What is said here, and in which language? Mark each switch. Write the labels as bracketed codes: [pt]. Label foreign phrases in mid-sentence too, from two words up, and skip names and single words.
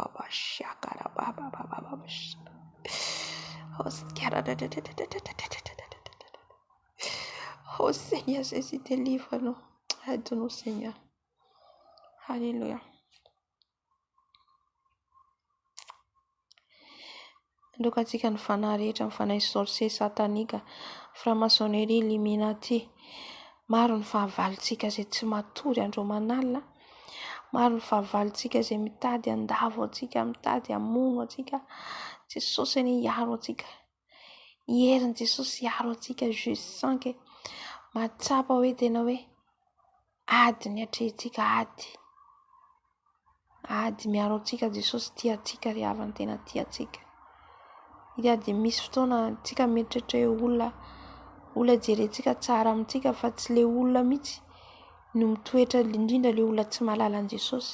[fr] Oh Seigneur Jésus, délivre-nous. Aide-nous, Seigneur. Alléluia. [mg] Katika ny fanahy rehetra, ny fanahy sorcier satanika, franc-maçonnerie, illuminati. Maro ny fahavalontsika izay tsy matory andro manalina. Maro ny fahavalontsika izay mitady andavo atsika, mitady hamono atsika. Jesosy ny hiaro atsika. Herin'i Jesosy hiaro atsika. [fr] Je sens que [mg] matsapa hoe tena hoe ady ny atrehintsika, ady miaro atsika. Jesosy tia atsika, ry havany tena tia atsika. Iria dia misy fotoana antsika mieritreritra hoe olona jerentsika tsara amintsika fa tsy le olona mihitsy no mitoetra indrindra le olona tsy mahalala an Jesosy.